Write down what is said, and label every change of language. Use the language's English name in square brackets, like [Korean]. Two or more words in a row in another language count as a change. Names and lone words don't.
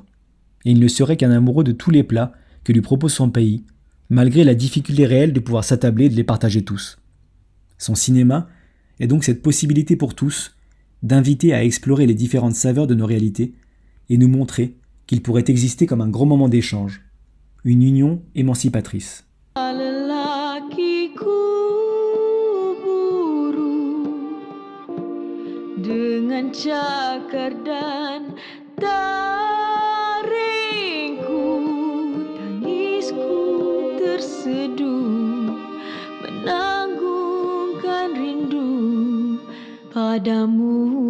[French] Et il ne serait qu'un amoureux de tous les plats que lui propose son pays, malgré la difficulté réelle de pouvoir s'attabler et de les partager tous. Son cinéma est donc cette possibilité pour tous d'inviter à explorer les différentes saveurs de nos réalités et nous montrer qu'il pourrait exister comme un grand moment d'échange, une union émancipatrice. [Indonesian] Dengan cakar dan taringku, tangisku terseduh, menanggungkan rindu padamu.